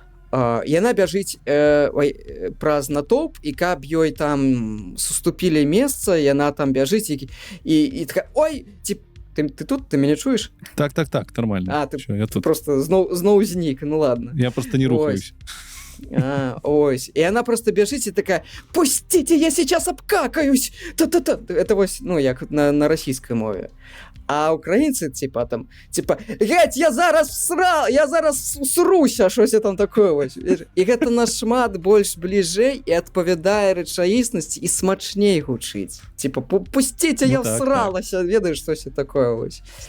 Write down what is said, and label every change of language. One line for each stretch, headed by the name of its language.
Belarusian: Яна бяжыць праз натоўп, і каб ёй там суступілі месца, яна там бяжыць і такая: ой, ты тут, ты мяне чуеш? Так, нормально. Ты просто зноў знік, ладно. Я просто не рухаюсь. Ось.
Russian: И она просто бежит и такая: пустите, я сейчас обкакаюсь. Это вось, як на российской мове. А украинцы,
Ukrainian: геть, я зараз сруся, щось там такое вось.
Belarusian: І гэта нашмат больш бліжэй і адпавядае рэчаіснасці і смачней гучыць.
Ukrainian: Пустите, я всралася,
Belarusian: ведаеш, штось такое вось.